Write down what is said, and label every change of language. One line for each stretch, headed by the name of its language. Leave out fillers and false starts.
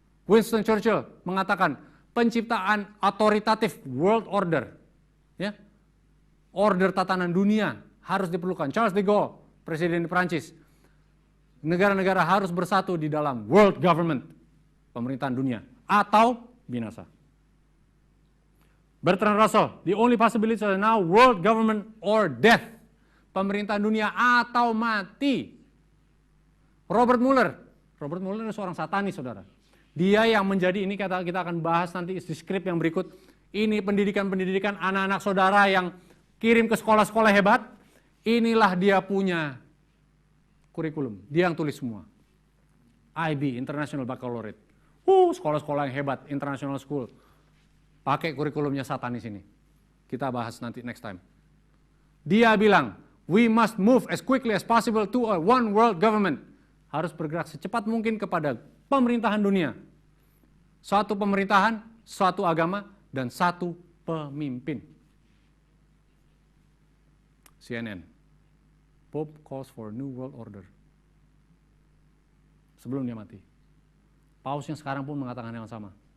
Indonesian: Winston Churchill mengatakan, penciptaan otoritatif world order, ya, order tatanan dunia harus diperlukan. Charles de Gaulle, presiden Prancis, negara-negara harus bersatu di dalam world government, pemerintahan dunia, atau binasa.
English: Bertrand Russell, the only possibilities are now world government or death.
Indonesian: Pemerintahan dunia atau mati. Robert Mueller adalah seorang satanis, saudara. Dia yang menjadi, ini kita akan bahas nanti di skrip yang berikut. Ini pendidikan anak-anak saudara yang kirim ke sekolah-sekolah hebat. Inilah dia punya kurikulum. Dia yang tulis semua. IB, International Baccalaureate. Sekolah-sekolah yang hebat, international school. Pakai kurikulumnya satanis ini. Kita bahas nanti
English: next time.
Indonesian: Dia bilang,
English: we must move as quickly as possible to a one world government.
Indonesian: Harus bergerak secepat mungkin kepada pemerintahan dunia. Satu pemerintahan, satu agama, dan satu pemimpin.
English: CNN. Pope calls for new world order.
Indonesian: Sebelum dia mati. Paus yang sekarang pun mengatakan yang sama.